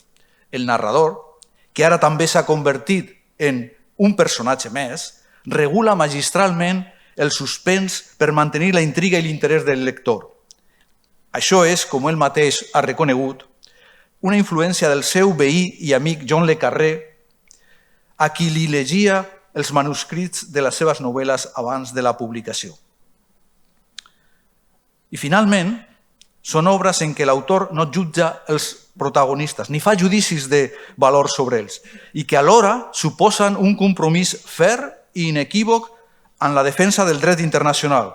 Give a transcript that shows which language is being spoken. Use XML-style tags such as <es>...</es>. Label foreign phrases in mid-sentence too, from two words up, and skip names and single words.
<ca>El narrador, que ara també s'ha convertit en un personatge més, regula magistralment el suspens per mantenir la intriga i l'interès del lector. Això és, com ell mateix ha reconegut, una influència del seu veí i amic John le Carré, a qui li llegia els manuscrits de les seves novel·les abans de la publicació. I finalment, són obres en què l'autor no jutja els protagonistes, ni fa judicis de valor sobre ells, i que alhora suposen un compromís ferm i inequívoc en la defensa del dret internacional.</ca>